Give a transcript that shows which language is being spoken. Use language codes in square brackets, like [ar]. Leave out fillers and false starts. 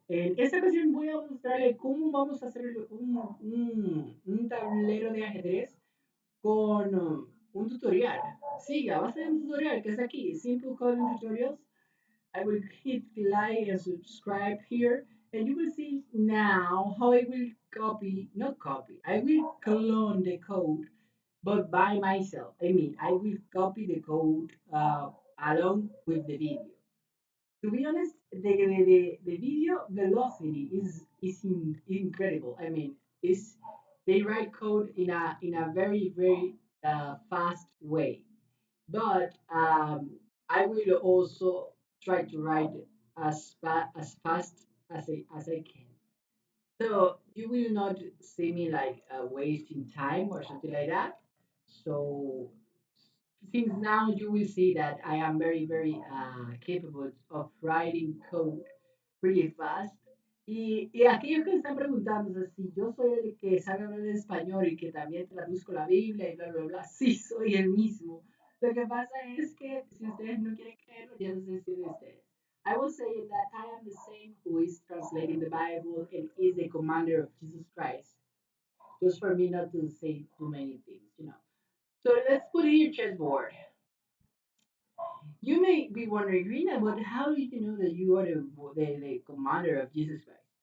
[es] En esta ocasión voy a mostrarle cómo vamos a hacer un tablero de ajedrez con un tutorial. Sí, a base de un tutorial que está aquí, Simple Coding Tutorials. [en] I will hit like and subscribe here, and you will see now how I will copy, not copy, I will clone the code, but by myself. I mean, I will copy the code along with the video. To be honest, the video velocity is incredible. I mean, it's they write code in a very very fast way. But I will also try to write as fast as I can. So you will not see me like wasting time or something like that. So since now you will see that I am very, very capable of writing code pretty fast. [es] Y aquellos que están preguntándose si yo soy el que sabe hablar en español y que también traduzco la Biblia y bla, bla, bla, sí, soy el mismo. Lo que pasa es que si ustedes no quieren creerlo, ya no sé si de ustedes. [en] I will say that I am the same who is translating the Bible and is the commander of Jesus Christ. Just for me not to say too many things. So let's put in your chessboard. You may be wondering, Rina, but how did you know that you are the commander of Jesus Christ?